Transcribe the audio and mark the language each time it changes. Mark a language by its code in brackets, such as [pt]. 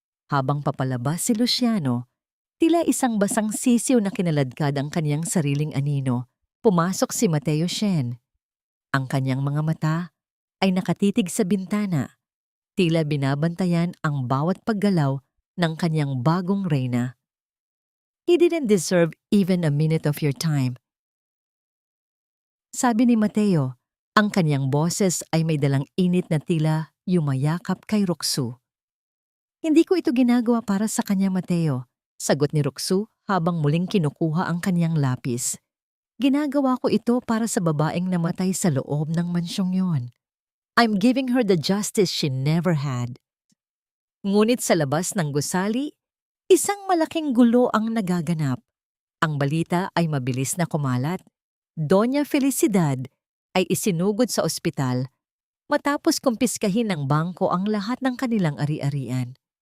[tl] Habang papalabas si Luciano, tila isang basang sisiw na kinaladkad ang kaniyang sariling anino, pumasok si Mateo Shen. Ang kaniyang mga mata ay nakatitig sa bintana, tila binabantayan ang bawat paggalaw ng kaniyang bagong reyna. [en] He didn't deserve even a minute of your time. [tl] Sabi ni Mateo, ang kaniyang boses ay may dalang init na tila yumayakap kay Roxu. Hindi ko ito ginagawa para sa kanya, Mateo, sagot ni Roxu habang muling kinukuha ang kaniyang lapis. Ginagawa ko ito para sa babaeng namatay sa loob ng mansyong yon. [en] I'm giving her the justice she never had. [tl] Ngunit sa labas ng gusali, isang malaking gulo ang nagaganap. Ang balita ay mabilis na kumalat. Doña Felicidad ay isinugod sa ospital matapos kumpiskahin ng bangko ang lahat ng kanilang ari-arian.